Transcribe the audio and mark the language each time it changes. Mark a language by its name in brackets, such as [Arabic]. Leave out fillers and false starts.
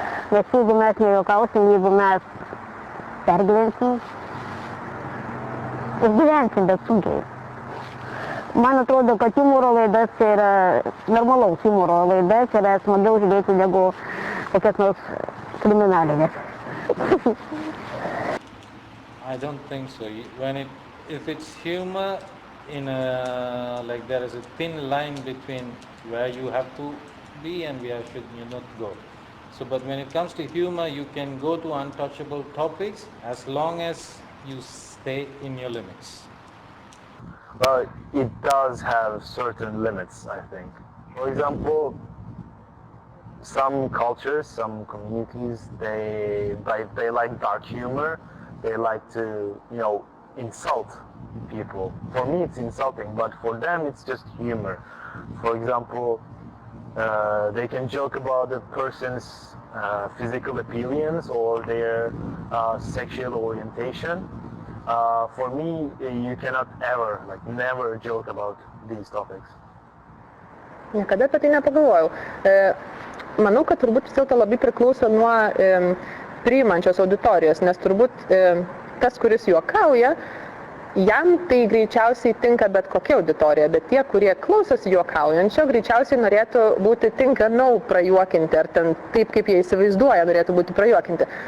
[Lithuanian] Nes jeigu mes nejuokausim, jeigu mes pergyvensim, išgyvensim, bet sunkiai. Man atrodo, kad humoro laidas yra, normalaus humoro laidas yra smagiau žiūrėti negu kokias nors kriminalinės. [English] I don't think so. If it's humor, like there is a thin line between where you have to be and where should you not go. So, but when it comes to humor, you can go to untouchable topics as long as you stay in your limits. Well, it does have certain limits, I think. For example, some cultures, some communities, they like dark humor. They like to, insult people. For me, it's insulting, but for them, it's just humor. For example, they can joke about a person's physical appearance or their sexual orientation. For me, you cannot ever, never joke about these topics. [Lithuanian] Niekada apie tai nepagalvojau. Manau, kad turbūt vis dėlto labai priklauso nuo priimančios auditorijos, nes turbūt tas, kuris juokauja, jam tai greičiausiai tinka bet kokia auditorija, bet tie, kurie klausosi juokaujančio, greičiausiai norėtų būti tinkamiau prajuokinti, ar ten taip, kaip jie įsivaizduoja, norėtų būti prajuokinti.